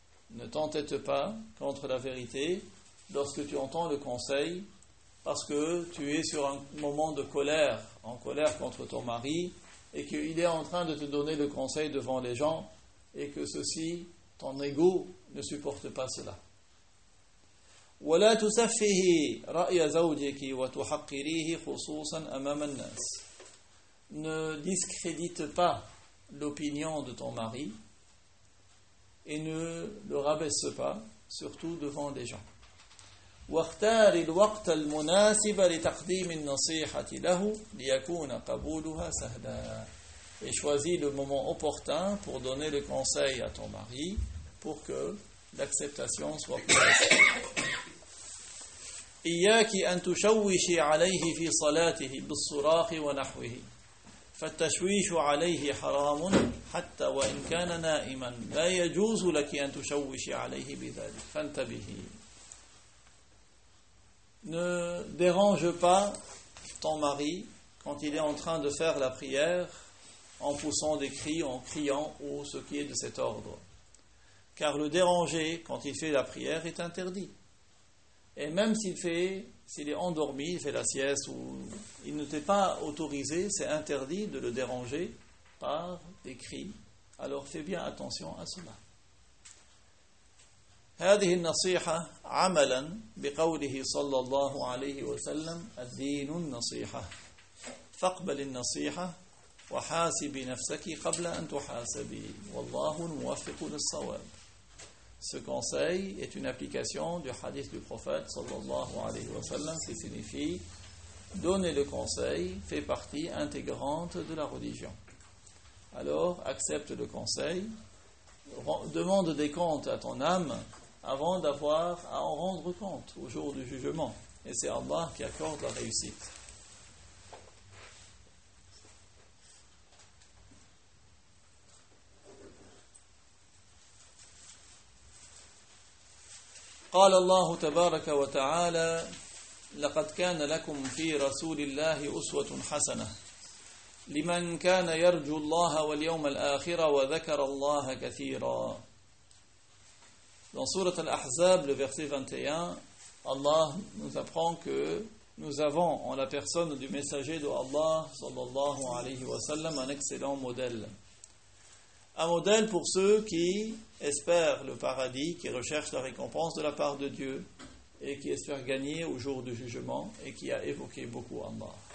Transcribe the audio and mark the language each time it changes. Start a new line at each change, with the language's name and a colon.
French: Ne t'entête pas contre la vérité lorsque tu entends le conseil, parce que tu es sur un moment de colère, en colère contre ton mari, et qu'il est en train de te donner le conseil devant les gens et que ceci, ton ego ne supporte pas cela.
Arabic: ولا تسفه رأي زوجك وتحقريه خصوصا أمام الناس.
French: Ne discrédite pas l'opinion de ton mari et ne le rabaisse pas, surtout devant les gens.
Arabic: واختار الوقت المناسب لتقديم النصيحة له ليكون قبولها سهلا.
French: Et choisis le moment opportun pour donner le conseil à ton mari pour que l'acceptation soit plus facile.
Arabic: إياك أن تشوش عليه في صلاته بالصراخ ونحوه فالتشويش عليه حرام حتى وإن كان نائما لا يجوز لك أن تشوش عليه بذلك فانتبه.
French: Ne dérange pas ton mari quand il est en train de faire la prière en poussant des cris, en criant ou ce qui est de cet ordre. Car le déranger quand il fait la prière est interdit. Et même s'il est endormi, il fait la sieste, ou il ne t'est pas autorisé, c'est interdit de le déranger par des cris. Alors fais bien attention à cela.
Arabic: هذه النصيحة عملا بقوله صلى الله عليه وسلم الدين النصيحة فاقبل النصيحة وحاسب نفسك قبل أن تحاسبي والله الموفق للصواب.
French: Ce conseil est une application du hadith du prophète sallallahu alayhi wa sallam qui signifie « Donner le conseil fait partie intégrante de la religion. » Alors, accepte le conseil, demande des comptes à ton âme avant d'avoir à en rendre compte au jour du jugement. Et c'est Allah qui accorde la réussite.
Arabic: قال الله تبارك وتعالى لقد كان لكم في رسول الله أسوة حسنة لمن كان يرجو الله واليوم الآخر وذكر الله كثيرا.
French: Dans sourate Al-Ahzab, le verset 21, Allah nous apprend que nous avons en la personne du messager de Allah sallallahu alayhi wa sallam un excellent modèle. Un modèle pour ceux qui espèrent le paradis, qui recherchent la récompense de la part de Dieu et qui espèrent gagner au jour du jugement et qui a évoqué beaucoup Allah.